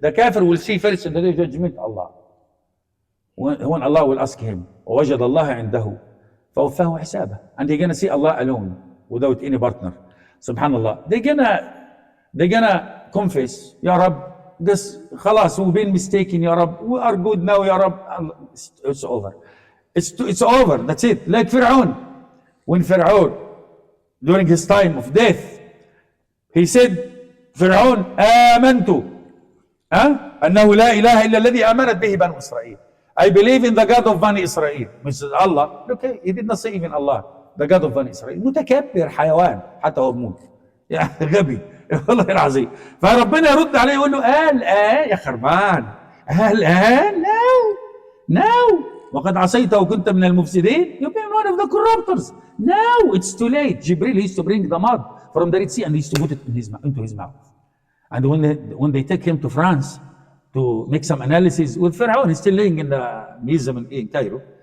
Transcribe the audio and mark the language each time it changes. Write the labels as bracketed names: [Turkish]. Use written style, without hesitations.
[English] The kafir will see first in the day of judgment Allah. When Allah will ask him, [Arabic] وَوَجَدَ اللَّهَ عِنْدَهُ فَوَفَّاهُ حِسَابَهُ. [English] And they're gonna see Allah alone, without any partner. Subhanallah. They're gonna confess, Ya Rab, this, khalas, we've been mistaken, Ya Rab, we are good now, Ya Rab. It's over. It's over, that's it. Like Fir'aun. When Fir'aun, during his time of death, he said, [Arabic] فرعون آمنت أنه لا إله إلا الذي آمنت به بنو إسرائيل. [English] I believe in the God of Bani Israel, which is Allah. Okay, he did not say even Allah, the God of Bani Israel. [Arabic] متكبر حيوان حتى هو بموت. يعني غبي والله العظيم. فربنا يرد عليه يقول له يا خربان الآن [English] now [Arabic] وقد عصيت وكنت من المفسدين. [English] You've been one of the corruptors. Now it's too late. Jibril used to bring the mud from the Red Sea and he used to put it into his mouth. And when they take him to France to make some analysis with Pharaoh, he's still laying in the museum in Cairo.